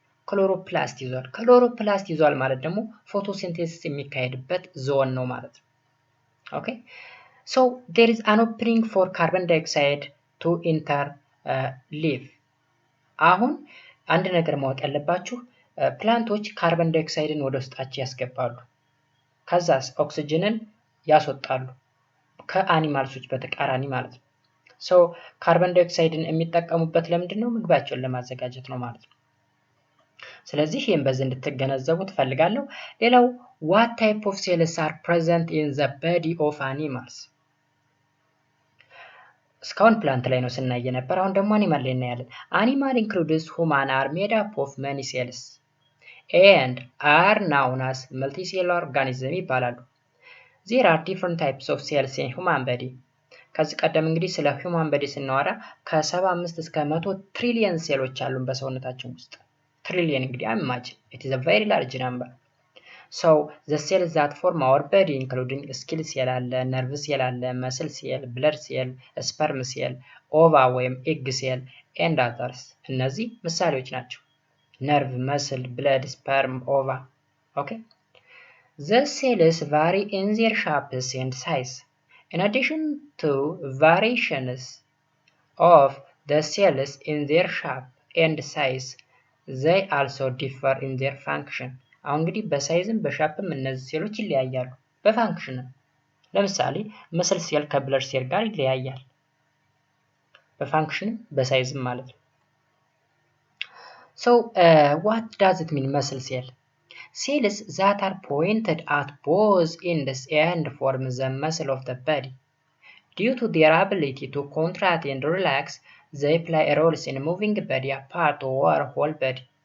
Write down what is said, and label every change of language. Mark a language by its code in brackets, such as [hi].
[am] ክሎሮፕላስት ይዟል። ክሎሮፕላስት ይዟል ማለት ደግሞ ፎቶሲንቴሲስ የሚካሄድበት ዞን ነው ማለት ነው። ኦኬ [en] ሶ ዴር ኢዝ አን ኦፕኒንግ ፎር ካርበን ዳይኦክሳይድ ቱ ኢንተር ሊቭ። [am] አሁን አንድ ነገር ማወቅ ያለባችሁ ፕላንቶች ካርበን ዳይኦክሳይድን ወደ ውስጣቸው ያስገባሉ። ከዛስ ኦክሲጅንን ያስወጣሉ። ከአኒማልሶች በተቃራኒ ማለት ነው። ሶ ካርበን ዳይኦክሳይድን የሚጠቀሙበት ለምንድን ነው? ምግባቸውን ለማዘጋጀት ነው ማለት ነው። ስለዚህ ይህም በዚህ እንድትገነዘቡ ትፈልጋለሁ። ሌላው [en] what type of cells are present in the body of animals? [am] እስካሁን ፕላንት ላይ ነው ስናይ ነበር። አሁን ደግሞ አኒማል ላይ እናያለን። [en] animal includes human are made up of many cells and are known as multicellular organisms ይባላሉ። there are different types of cells in human body። [am] ከዚህ ቀደም እንግዲህ ስለ human body ስናወራ ከ75 እስከ 100 ትሪሊየን ሴሎች አሉን በሰውነታችን ውስጥ። ትሪሊየን እንግዲህ [en] imagine it is a very large number. So the cells that form our body including skeletal cell አለ፣ nerve cell አለ፣ muscle cell፣ blood cell፣ sperm cell፣ ova ወይም egg cell and others። እነዚህ ምሳሌዎች ናቸው። nerve፣ muscle፣ blood፣ sperm፣ ova። okay the cells vary in their shapes and size. In addition to variations of the cells in their shape and size, they also differ in their function. [am] አሁን እንግዲህ በሳይዝም በሻፕም እነዚህ ሴሎች ይለያያሉ። በፋንክሽንም ለምሳሌ መስል ሴል ከብለድ ሴል ጋር ይለያያል። በፋንክሽንም በሳይዝም ማለት ነው። [en] So what does it mean muscle cell? Cells that are pointed at both ends and form the muscle of the body. Due to their ability to contract and relax, they play roles in moving body apart or whole body.